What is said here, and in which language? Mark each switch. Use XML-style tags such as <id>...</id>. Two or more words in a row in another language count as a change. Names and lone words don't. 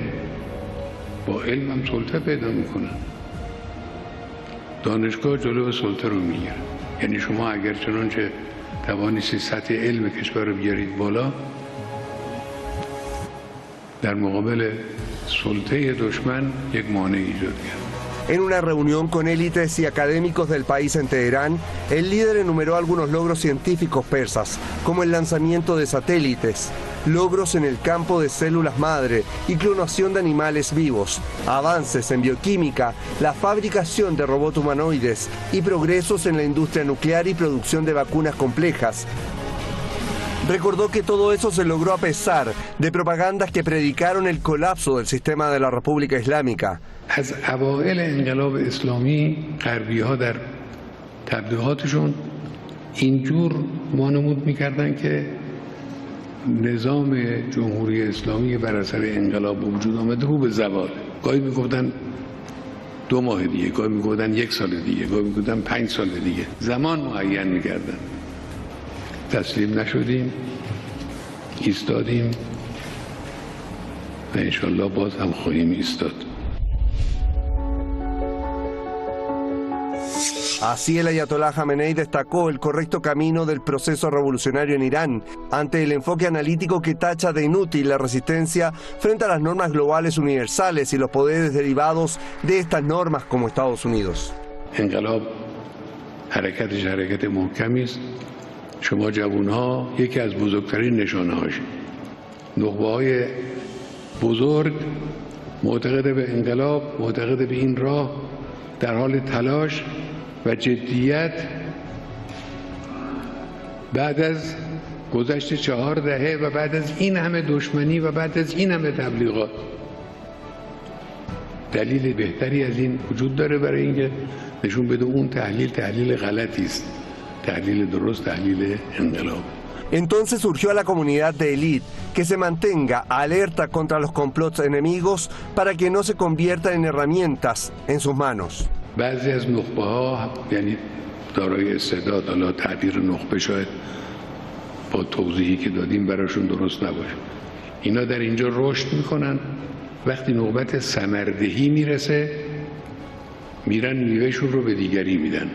<fa>با علم هم سلطه پیدا میکنن. دانشگاه جلو سلطه رو میگیره. یعنی شما اگر چنانچه توانستی سطح علم کشور رو بیارید بالا، در مقابل سلطه دشمن یک مانع ایجاد کرد.</fa> <es>En una reunión con élites y académicos del país en Teherán, el líder enumeró algunos logros científicos persas, como el lanzamiento de satélites, logros en el campo de células madre y clonación de animales vivos, avances en bioquímica, la fabricación de robots humanoides y progresos en la industria nuclear y producción de vacunas complejas. Recordó que todo eso se logró a pesar de propagandas que predicaron el colapso del sistema de la República Islámica.</es> <fa>از اوائل انقلاب اسلامی غربی‌ها در تبلیغاتشون اینجور وانمود می‌کردن که نظام جمهوری اسلامی بر اثر انقلاب به وجود آمده رو به زوال. گاهی میگفتن 2 ماه دیگه، گاهی میگفتن 1 سال دیگه، گاهی میگفتن 5 سال دیگه. زمان معین می‌کردن. تسلیم نشدیم، ایستادیم و انشالله باز هم خواهیم ایستاد.</fa> <es>Así el Ayatollah Jamenei destacó el correcto camino del proceso revolucionario en Irán ante el enfoque analítico que tacha de inútil la resistencia frente a las normas globales universales y los poderes derivados de estas normas como Estados Unidos.</es> <fa>انقلاب حرکتش حرکت محکمی است. شما جوانها یکی از بزرگترین نشانه‌هاش. نخبه‌های بزرگ معتقد به انقلاب، معتقد به این راه، در حال تلاش و جدیت بعد از گذشت 4 دهه و بعد از این همه دشمنی و بعد از این همه تبلیغات دلیل بهتری از این وجود داره برای اینکه نشون بده اون تحلیل غلطی است. تحلیل درست، تحلیل انقلاب.</fa> <es>Entonces surgió a la comunidad de élite que se mantenga alerta contra los complots enemigos para que no se conviertan en herramientas en sus manos.</es> <fa>بعضی از نخبه‌ها یعنی دارای استعداد، حالا تعبیر نخبه شاید با توضیحی که دادیم براشون درست نباشه. اینا در اینجا رشد میکنن، وقتی نوبت ثمردهی میرسه میرن میوهشون رو به دیگری میدن.</fa>